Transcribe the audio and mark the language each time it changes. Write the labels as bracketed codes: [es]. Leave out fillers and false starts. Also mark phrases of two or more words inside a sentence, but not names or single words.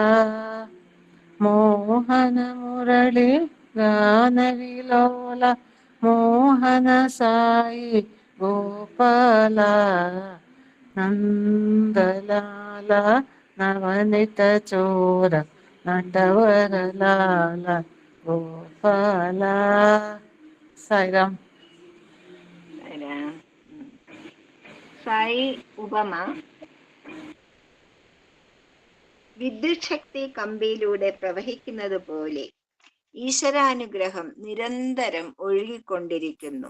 [te] మోహన మురళి గాన విలోల మోహన సాయి గోపాల. నందలాల నవనీత చోర నటవరలాల గోపాల. సాయిరామ్. [ml] സായി ഉപമ. വിദ്യുത് ശക്തി കമ്പിയിലൂടെ പ്രവഹിക്കുന്നത് പോലെ ഈശ്വരാനുഗ്രഹം നിരന്തരം ഒഴുകിക്കൊണ്ടിരിക്കുന്നു.